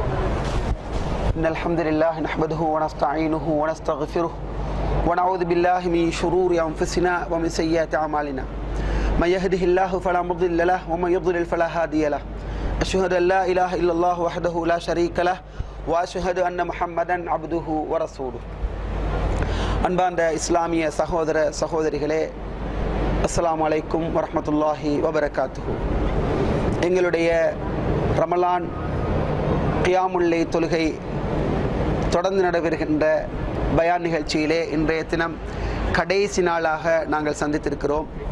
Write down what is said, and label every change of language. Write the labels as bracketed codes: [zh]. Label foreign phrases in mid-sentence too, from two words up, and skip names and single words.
[ar] إن الحمد لله نحمده ونستعينه ونستغفره ونعوذ بالله من شرور أنفسنا ومن سيئات أعمالنا من يهده الله فلا مضل له ومن يضلل فلا هادي له أشهد أن لا إله إلا الله وحده لا شريك له وأشهد أن محمدا عبده ورسوله. [ta] அன்பார்ந்த இஸ்லாமிய சகோதர சகோதரிகளே, [ar] السلام عليكم ورحمة الله وبركاته. [ta] எங்களுடைய ரமலான் [ar] قيام الليل [ta] தொழுகை தொடர்ந்து நடைபெறுகின்ற பயான் நிகழ்ச்சியிலே இன்றைய தினம் கடைசி நாளாக நாங்கள் சந்தித்திருக்கிறோம்.